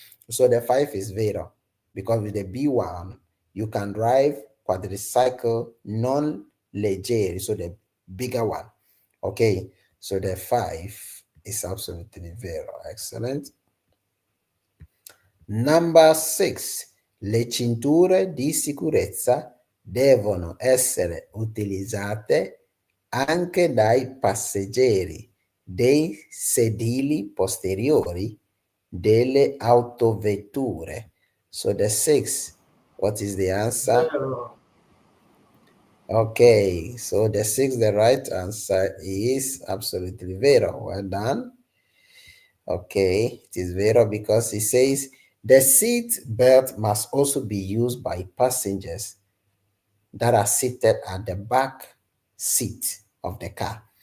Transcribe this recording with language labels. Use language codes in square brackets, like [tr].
[en] So the 5 is Vero because with the B1 you can drive quadricycle non-leggeri, so the bigger one. Okay, so the 5 is absolutely Vero. Excellent. Number 6. [it] Le cinture di sicurezza devono essere utilizzate anche dai passeggeri dei sedili posteriori delle autovetture. [en] So the 6, what is the answer? [it] Vero. [en] Okay, so the 6, the right answer is absolutely vero. Well done. Okay, it is vero because it says the seat belt must also be used by passengers that are seated at the back seat of the car.